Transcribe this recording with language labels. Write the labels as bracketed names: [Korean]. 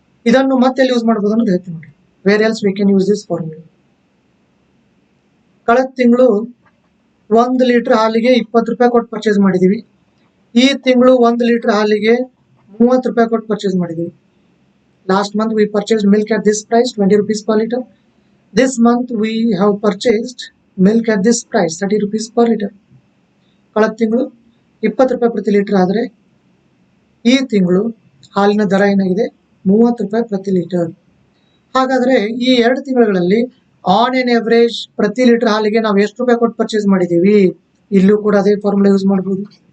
[Kannada] ಇದನ್ನು ಮತ್ತೆ ಯೂಸ್ ಮಾಡಬಹುದು ಅನ್ನೋದು ಹೇಳ್ತೀನಿ ನೋಡಿ. [English] Where else we can use this formula. [Kannada] ಕಳೆದ ತಿಂಗಳು 1 ಲೀಟರ್ ಹಾಲಿಗೆ 20 ರೂಪಾಯಿ ಕೊಟ್ಟು ಪರ್ಚೇಸ್ ಮಾಡಿದೀವಿ. ಈ ತಿಂಗಳು 1 ಲೀಟರ್ ಹಾಲಿಗೆ ₹30 ಕೊಟ್ಟು ಪರ್ಚೇಸ್ ಮಾಡಿದ್ದೀವಿ. [English] Last month we purchased milk at this price ₹20 per liter. This month we have purchased milk at this price ₹30 per liter. [Kannada] ಕಳೆದ ತಿಂಗಳು ₹20 ಪ್ರತಿ ಲೀಟರ್ ಆದರೆ ಈ ತಿಂಗಳು ಹಾಲಿನ ದರ ಏನಾಗಿದೆ ₹30 ಪ್ರತಿ ಲೀಟರ್. ಹಾಗಾದ್ರೆ ಈ 2 ತಿಂಗಳಲ್ಲಿ [English] on an average [Kannada] ಪ್ರತಿ ಲೀಟರ್ ಹಾಲಿಗೆ ನಾವು ಎಷ್ಟು ರೂಪಾಯಿ ಕೊಟ್ಟು ಪರ್ಚೇಸ್ ಮಾಡಿದ್ದೀವಿ? ಇಲ್ಲೂ ಕೂಡ ಅದೇ ಫಾರ್ಮುಲಾ ಯೂಸ್ ಮಾಡಬಹುದು.